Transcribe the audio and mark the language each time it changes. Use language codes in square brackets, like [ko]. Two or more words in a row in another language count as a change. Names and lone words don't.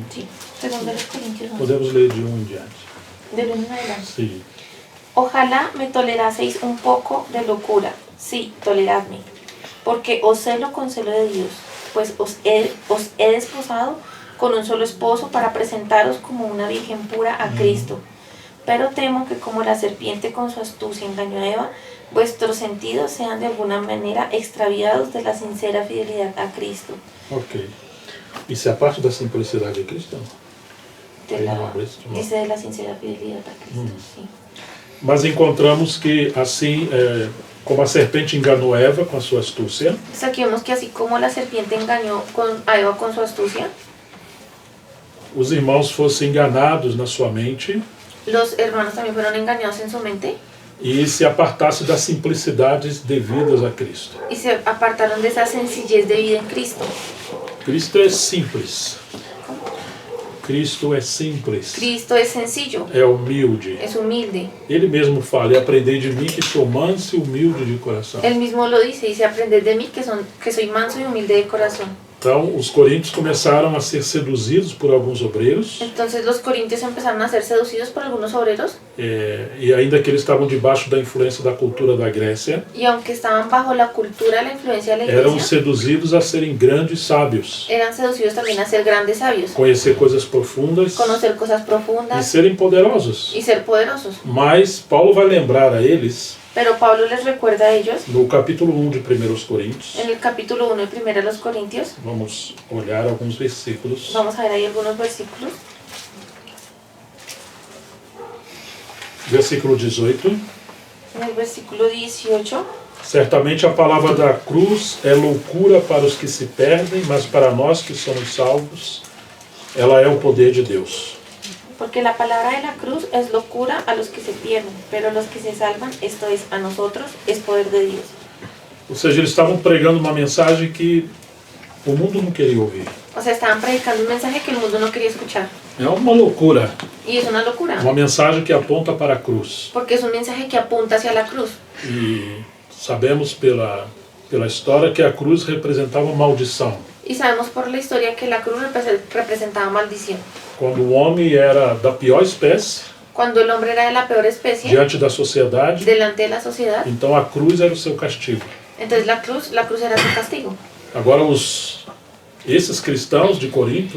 [es] Sí, 2 Corintios 11. [pt] Podemos ler de 1 em diante. [es] Del 1 en adelante. [pt] Sim. [es] Ojalá me toleraseis un poco de locura. Sí, toleradme. Porque os celo con celo de Dios, pues os he desposado con un solo esposo para presentaros como una virgen pura a Cristo. Pero temo que como la serpiente con su astucia engañó a Eva, vuestros sentidos sean de alguna manera extraviados de la sincera fidelidad a Cristo. Ok. [pt] Isso é a parte da simplicidade cristã. [es] Dice de la sincera fidelidad a Cristo. Sí. [pt] Mas encontramos que assim, como a serpente enganou Eva com a sua astúcia, [es] Entonces aquí vemos que así como la serpiente engañó a Eva con su astucia, [pt] os irmãos fossem enganados na sua mente [es] los hermanos también fueron engañados en su mente [pt] e se apartassem das simplicidades devidas a Cristo. [es] y se apartaron de esa sencillez de vida en Cristo. [pt] Cristo é simples. Cristo é simples. [es] Cristo es sencillo, [pt] É humilde. [es] es humilde. [pt] Ele mesmo fala, e aprendei de mim que sou manso e humilde de coração. [es] Él mismo lo dice aprended de mí que soy manso y humilde de corazón. [pt] Então, os coríntios começaram a ser seduzidos por alguns obreiros, [es] Entonces los corintios empezaron a ser seducidos por algunos obreros [pt] e ainda que eles estavam debaixo da influência da cultura da Grécia, [es] y aunque estaban bajo la cultura, la influencia de la [pt] eram [es] iglesia, [pt] seduzidos a serem grandes sábios, [es] eran seducidos también a ser grandes sabios, [pt] conhecer coisas profundas [es] conocer cosas [pt] e [es] profundas [pt] serem poderosos. [es] y ser poderosos. [pt] Mas Paulo vai lembrar a eles, [es] Pero Pablo les recuerda a ellos, [pt] no capítulo 1 de 1 Coríntios, [es] en el capítulo 1 de 1 Corintios, [pt] vamos olhar alguns versículos. [es] vamos a ver ahí algunos versículos. [pt] versículo 18. [es] En el versículo 18, [pt] Certamente a palavra da cruz é loucura para os que se perdem, mas para nós que somos salvos, ela é o poder de Deus. [es] porque la palabra de la cruz es locura a los que se pierden, pero a los que se salvan, esto es, a nosotros, es poder de Dios. [pt] Ou seja, eles estavam pregando uma mensagem que o mundo não queria ouvir. [es] O sea, estaban predicando un mensaje que el mundo no quería escuchar. [pt] É uma loucura, [es] Y es una locura, [pt] uma mensagem que aponta para a cruz. [es] porque es un mensaje que apunta hacia la cruz. [pt] E sabemos pela história que a cruz representava maldição. [es] Y sabemos por la historia que la cruz representaba maldición. [pt] Quando o homem era da pior espécie, [es] Cuando el hombre era de la peor especie, [pt] diante da sociedade, [es] delante de la sociedad, [pt] então a cruz era o seu castigo. [es] entonces la cruz era su castigo. [pt] Agora esses cristãos de Corinto,